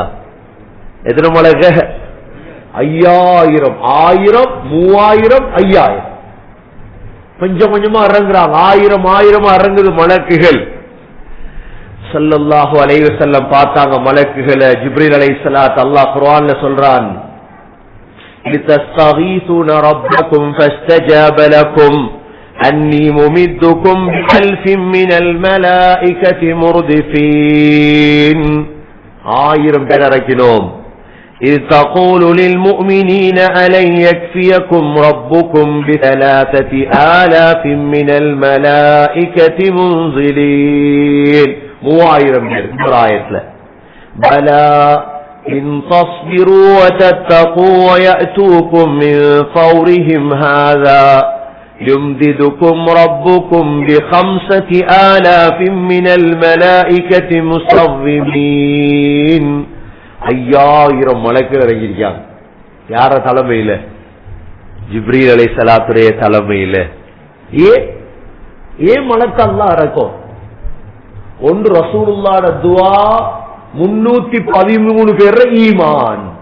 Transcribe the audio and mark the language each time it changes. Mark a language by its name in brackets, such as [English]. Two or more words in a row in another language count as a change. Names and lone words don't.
[Tamil] எத்தனை மலக்கு? 5000, 1000, 3000, 5000. கொஞ்சம் கொஞ்சமா இறங்குறாங்க. 1000 இறங்குது மலக்குகள். [Arabic] صلى الله عليه وسلم [Tamil] பார்த்தாங்க மலக்குகளை. ஜிப்ரீல் அலைஹிஸ்ஸலாத் அல்லாஹ் குர்ஆன்ல சொல்றான், [Arabic] لِتَسْتَغِيثُونَ رَبَّكُمْ فَاسْتَجَابَ لَكُمْ أَنِّي مُمِدُّكُمْ بِأَلْفٍ مِّنَ الْمَلَائِكَةِ مُرْدِفِينَ. [Tamil] 1000 பேர் இறக்கினோம். [Arabic] إِذْ تَقُولُ لِلْمُؤْمِنِينَ أَلَنْ يَكْفِيَكُمْ رَبُّكُمْ بِثَلَاثَةِ آلَافٍ مِّنَ الْمَلَائِكَةِ مُنْزِلِينَ. [Tamil] 3000 பேர் இந்த ஆயத்துல. [Arabic] بَلَى إِن تَصْبِرُوا وَتَتَّقُوا وَيَأْتُوكُم مِّن فَوْرِهِمْ هَذَا يُمْدِدُكُمْ رَبُّكُمْ بِخَمْسَةِ آلَافٍ مِّنَ الْمَلَائِكَةِ مُصَوِّمِينَ. [Tamil] 5000 மலக்குகள் இறங்கியிருக்காங்க. யார தலைமையில? ஜிப்ரீல் அலைஹிஸ்ஸலாத்துடைய தலைமையில. ஏன் மலக்கு அல்லாஹ் இறக்கும்? ஒன்று ரசூலுல்லாஹ்ட துஆ, 313 பேர் ஈமான்.